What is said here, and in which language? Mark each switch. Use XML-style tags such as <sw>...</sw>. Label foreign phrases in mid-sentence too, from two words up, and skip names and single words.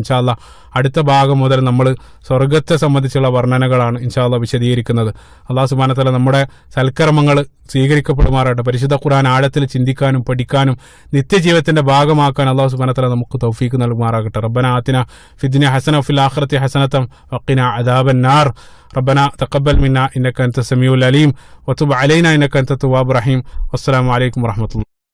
<ar>إن شاء الله</ar> <ml>അടുത്ത ഭാഗം മുതൽ നമ്മൾ സ്വർഗത്തെ സംബന്ധിച്ചുള്ള വർണ്ണനകളാണ്</ml> <ar>إن شاء الله</ar> <ml>വിശദീകരിക്കുന്നത്.</ml> <ar>الله سبحانه وتعالى</ar> <ml>നമ്മുടെ സൽക്കർമ്മങ്ങൾ സ്വീകരിക്കപ്പെടുമാറാകട്ടെ. പരിശുദ്ധ ഖുർആൻ ആഴത്തിൽ ചിന്തിക്കാനും പഠിക്കാനും നിത്യജീവിതത്തിന്റെ ഭാഗമാക്കാൻ</ml> <ar>الله سبحانه وتعالى</ar> <ml>നമുക്ക് തൗഫീഖ് നൽകുമാറാകട്ടെ.</ml> <ar>ربنا آتنا في الدنيا حسنة وفي الآخرة حسنة وقنا عذاب النار. ربنا تقبل منا إنك أنت السميع العليم وتب علينا إنك أنت التواب الرحيم والسلام عليكم ورحمة الله.</ar>